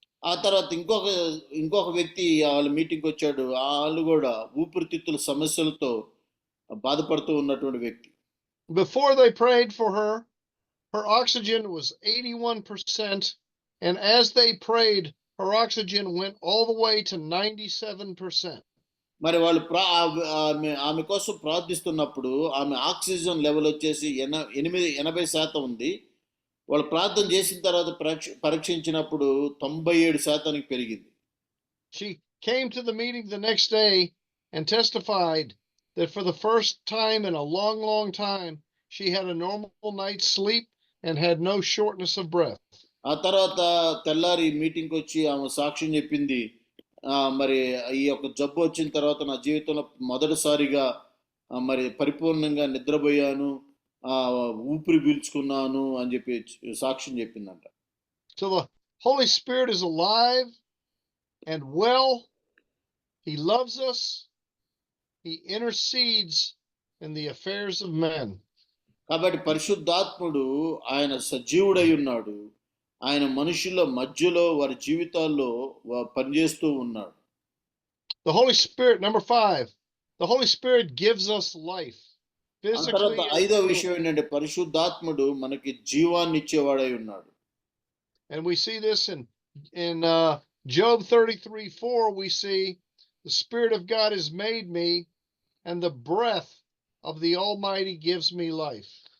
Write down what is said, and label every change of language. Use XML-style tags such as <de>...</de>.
<te>ఆ తర్వాత ఇంకొక వ్యక్తి వాళ్ళ మీటింగ్కి వచ్చాడు. వాళ్ళు కూడా ఊపిరితిత్తుల సమస్యలతో బాధపడుతూ ఉన్నటువంటి వ్యక్తి.</te> <en>Before they prayed for her, her oxygen was 81%, and as they prayed, her oxygen went all the way to 97%.</en> <te>మరి వాళ్ళు ఆమె కోసం ప్రార్థిస్తున్నప్పుడు ఆమె ఆక్సిజన్ లెవెల్ వచ్చేసి 80% ఉంది. వాళ్ళు ప్రార్థన చేసిన తర్వాత పరీక్షించినప్పుడు 97% పెరిగింది.</te> <en>She came to the meeting the next day and testified that for the first time in a long time, she had a normal night's sleep and had no shortness of breath.</en> <te>ఆ తర్వాత తెల్లారి మీటింగ్కి వచ్చి ఆమె సాక్ష్యం చెప్పింది. మరి ఈ యొక్క జబ్బు వచ్చిన తర్వాత నా జీవితంలో మొదటిసారిగా మరి పరిపూర్ణంగా నిద్రపోయాను, ఊపిరి పీల్చుకున్నాను అని చెప్పి సాక్ష్యం చెప్పిందంట.</te> <en>So the Holy Spirit is alive and well. He loves us. He intercedes in the affairs of men.</en> <te>కాబట్టి పరిశుద్ధాత్ముడు ఆయన సజీవుడై ఉన్నాడు. ఆయన మనుషుల మధ్యలో వారి జీవితాల్లో పనిచేస్తూ ఉన్నాడు.</te> <en>The Holy Spirit, number 5. The Holy Spirit gives us life.</en> <te>తర్వాత 5వ విషయం ఏంటంటే పరిశుద్ధాత్ముడు మనకి జీవాన్ని ఇచ్చేవాడై ఉన్నాడు.</te> <en>And we see this in Job 33:4. We see the Spirit of God has made me, and the breath of the Almighty gives me life.</en>